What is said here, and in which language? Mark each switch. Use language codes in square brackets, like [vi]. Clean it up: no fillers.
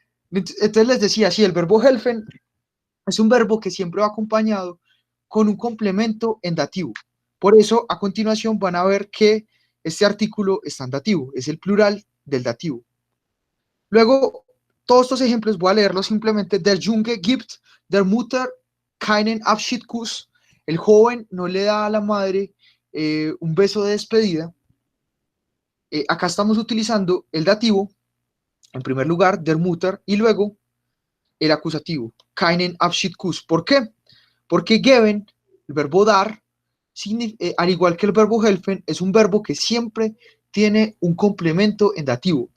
[es] Entonces les decía, sí, el verbo helfen es un verbo que siempre va acompañado con un complemento en dativo. Por eso, a continuación van a ver que este artículo está en dativo, es el plural del dativo. Luego, todos estos ejemplos voy a leerlos simplemente. [de] Der Junge gibt der Mutter keinen Abschiedskuss. [es] El joven no le da a la madre un beso de despedida. Acá estamos utilizando el dativo, en primer lugar, [de] der Mutter, [es] y luego el acusativo, [de] keinen Abschiedskuss. [es] ¿Por qué? Porque geben, el verbo dar, al igual que el verbo helfen, es un verbo que siempre tiene un complemento en dativo.